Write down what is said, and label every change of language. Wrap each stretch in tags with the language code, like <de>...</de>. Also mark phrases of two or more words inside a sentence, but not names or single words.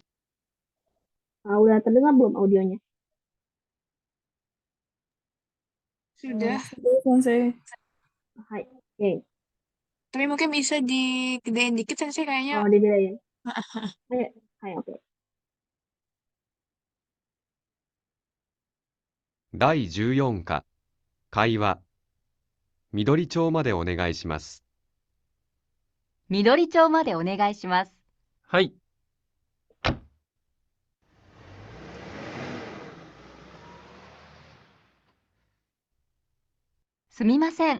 <id>Udah terdengar belum audionya? Sudah. Sudah, sensei. Hai. Oke. Tapi mungkin bisa digedein dikit sih kayaknya. Oh, digedein. Ayo, hai, oke.</id> <ja>第14課会話緑町までお願いします。緑町までお願いします。はい。すみません。</ja>